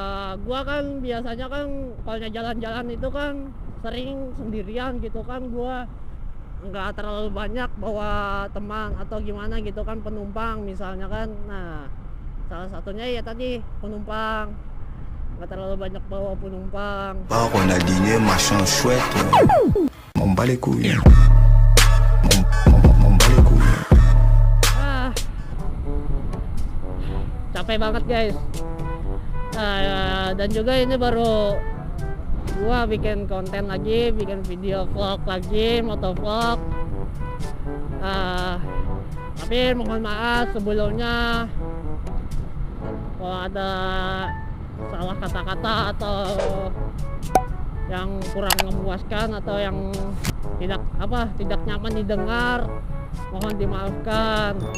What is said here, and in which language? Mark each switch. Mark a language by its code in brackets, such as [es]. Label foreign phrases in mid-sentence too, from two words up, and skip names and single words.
[id] Gua kan biasanya kan kalau jalan-jalan itu kan sering sendirian gitu kan, gua nggak terlalu banyak bawa teman atau gimana gitu kan, penumpang misalnya kan. Nah, salah satunya ya tadi penumpang, nggak terlalu banyak bawa penumpang. [fr] On a dîné, machin chouette. On bat les couilles. On bat les couilles. [id] Capek banget guys. Dan juga ini baru gua bikin konten lagi, bikin video vlog lagi, motovlog. Tapi mohon maaf sebelumnya kalau ada salah kata-kata atau yang kurang memuaskan atau yang tidak nyaman didengar, mohon dimaafkan.